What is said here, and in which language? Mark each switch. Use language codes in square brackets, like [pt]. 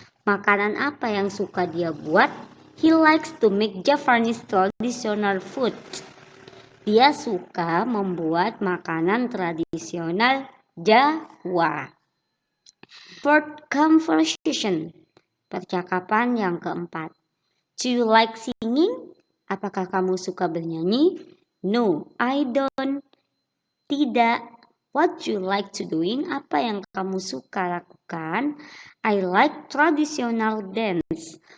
[id] Makanan apa yang suka dia buat? [en] He likes to make Japanese traditional food. [id] Dia suka membuat makanan tradisional Jawa. [en] Fourth conversation. [id] Percakapan yang keempat. [en] Do you like singing? [id] Apakah kamu suka bernyanyi? [en] No, I don't. [id] Tidak. [en] What do you like to doing? [id] Apa yang kamu suka lakukan? [en] I like traditional dance.